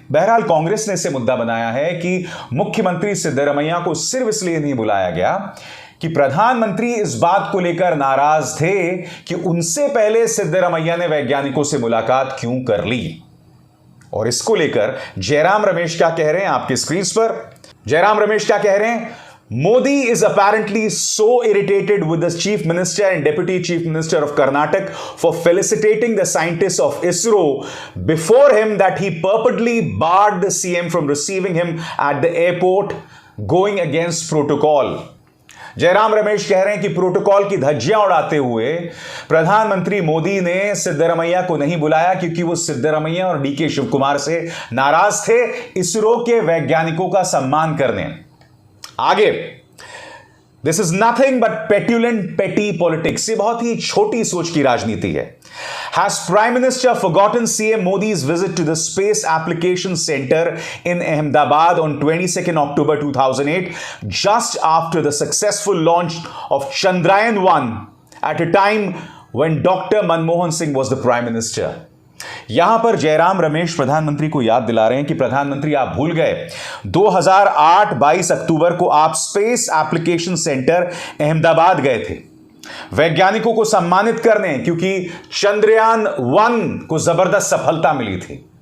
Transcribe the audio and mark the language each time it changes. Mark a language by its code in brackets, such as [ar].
[hi] बहरहाल कांग्रेस ने इसे मुद्दा बनाया है कि मुख्यमंत्री सिद्धरमैया को सिर्फ इसलिए नहीं बुलाया गया कि प्रधानमंत्री इस बात को लेकर नाराज थे कि उनसे पहले सिद्धरमैया ने वैज्ञानिकों से मुलाकात क्यों कर ली। और इसको लेकर जयराम रमेश क्या कह रहे हैं आपकी स्क्रीन पर। जयराम रमेश क्या कह रहे हैं? [en] Modi is apparently so irritated with the Chief Minister and Deputy Chief Minister of Karnataka for felicitating the scientists of ISRO before him that he purportedly barred the CM from receiving him at the airport, going against protocol. [hi] Jairam Ramesh कह रहे हैं कि protocol की धज्जियां उड़ाते हुए प्रधानमंत्री मोदी ने सिद्धरमैया को नहीं बुलाया क्योंकि वो सिद्धरमैया और डीके शिव कुमार से नाराज थे इसरो के वैज्ञानिकों का सम्मान करने। [en] आगे, this is nothing but petulant petty politics. [hi] ये बहुत ही छोटी सोच की राजनीति है। [en] Has Prime Minister forgotten CM Modi's visit to the Space Application Center in Ahmedabad on 22nd October 2008, just after the successful launch of Chandrayaan-1 at a time when Dr. Manmohan Singh was the Prime Minister? [hi] यहां पर जयराम रमेश प्रधानमंत्री को याद दिला रहे हैं कि प्रधानमंत्री आप भूल गए 2008 22 अक्टूबर को आप स्पेस एप्लीकेशन सेंटर अहमदाबाद गए थे वैज्ञानिकों को सम्मानित करने, क्योंकि चंद्रयान-1 को जबरदस्त सफलता मिली थी।